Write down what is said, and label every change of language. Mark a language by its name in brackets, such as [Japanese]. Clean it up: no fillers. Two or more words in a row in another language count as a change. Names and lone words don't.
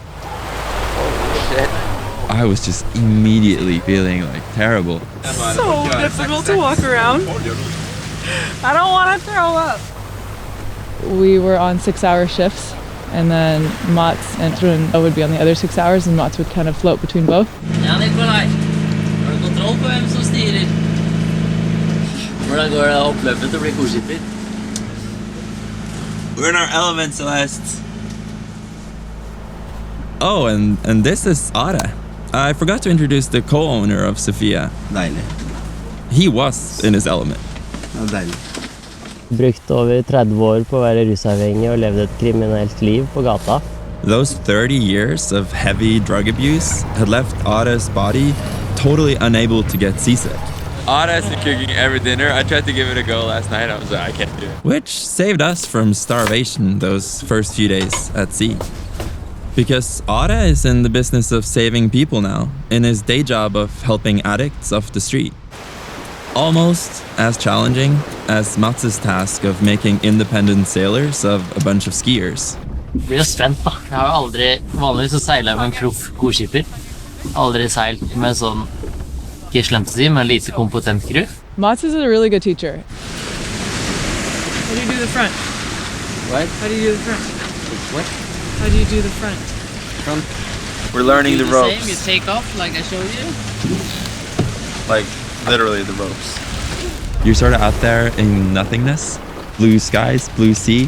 [English] I was just immediately feeling like terrible. So difficult to walk around. I don't want to throw up. We were on 6-hour shifts, and then Mats and Bruno would be on the other 6 hours, and Mats would kind of float between both. [Norwegian] Ja, Nikolai. Har du kontroll på hvem som styrer? Hvordan går det oppløpet til å bli korskipper? [English] We're in our element, Celeste. Oh, and this is Are. I forgot to introduce the co-owner of Sofie. [Norwegian] Deilig. [English] He was in his element. [Norwegian] Ja, deilig. Brukt over 30 år på å være rusavhengig og levd et kriminelt liv på gata. [English] Those 30 years of heavy drug abuse had left Are's body totally unable to get seasick. Are's been cooking every dinner. I tried to give it a go last night. I was like, I can't do it. Which saved us from starvation those first few days at sea. Because Are is in the business of saving people now, in his day job of helping addicts off the street. Almost as challenging as Mats' task of making independent sailors of a bunch of skiers. [Norwegian] Jeg blir jo spent da. Jeg har jo aldri, vanligvis så seiler jeg med en proff korskipper. Aldri seilt med sånn, ikke slemt å si, men lite kompetent crew. [English] Mats is a really good teacher. How do you do the front? What? How do you do the front? What? How do you do the front? We're learning the ropes. Same, you take off like I showed you. Like literally the ropes. You're sort of out there in nothingness, blue skies, blue sea,